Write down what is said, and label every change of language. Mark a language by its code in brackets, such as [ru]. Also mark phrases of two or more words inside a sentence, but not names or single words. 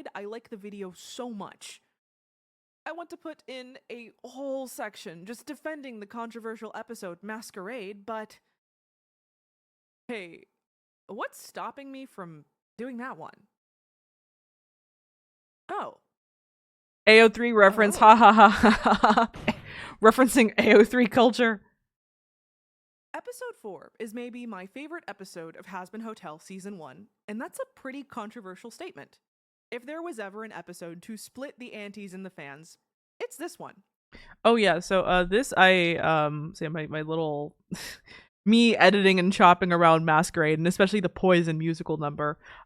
[en] I like the video so much. I want to put in a whole section just defending the controversial episode Masquerade, but hey, what's stopping me from doing that one? Oh, AO3 reference, Oh. ha ha ha ha ha. Referencing AO3 culture. Episode 4 is maybe my favorite episode of Hazbin Hotel Season 1, and that's a pretty controversial statement. If there was ever an episode to split the antis and the fans, it's this one. Oh yeah, so this I say my little me editing and chopping around Masquerade, and especially the Poison musical number.